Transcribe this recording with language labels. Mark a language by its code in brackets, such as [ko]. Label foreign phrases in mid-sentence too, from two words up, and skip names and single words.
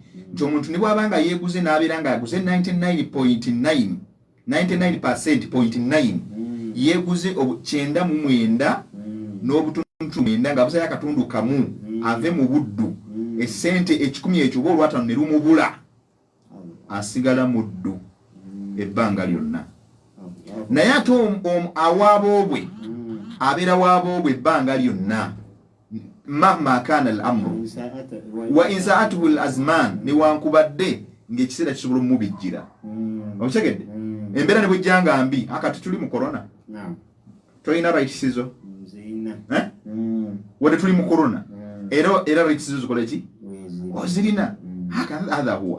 [lg] Nti omuntu ne bw'aba nga yeeguze n'abeera ng'aguze 99.9 yeeguze 99 n'obutundu 9 ng'abuzayo akatundu kamu ave mu buddu, essente 10 ekyo oba olwatano ne lumubula, asigala muddu ebbanga lyonna. Naye ate awaabobwe abeera waabobwe ebbanga lyonna [ar] مهما كان الأمر وإن ساءته الأزمان [lg] newankubadde ng'ekiseera kisobola omubijjira. Okitegedde? Embeera ne bwejjanga mbi akati tuli mu corona tolina rights zo wadde tuli mu corona era rights zo zikola ki ozirina [ar] هذا هو.